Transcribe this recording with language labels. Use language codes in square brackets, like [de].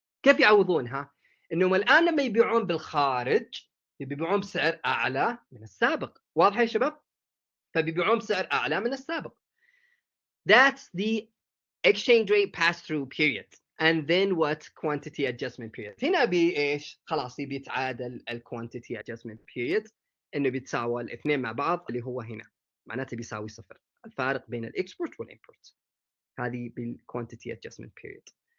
[ar] كيف يعوضونها؟ انهم الان لما يبيعون بالخارج يبيعون بسعر اعلى من السابق. واضح يا شباب؟ فبيبيعون بسعر اعلى من السابق. [en] That's the exchange rate pass-through period. And then what? Quantity adjustment period. [ar] هنا ايش؟ خلاص بيتعادل الquantity adjustment period، انه بيتساوى الاثنين مع بعض اللي هو هنا معناته بيساوي صفر. الفارق بين الاكسبورت والامبورت هذه بالquantity adjustment period.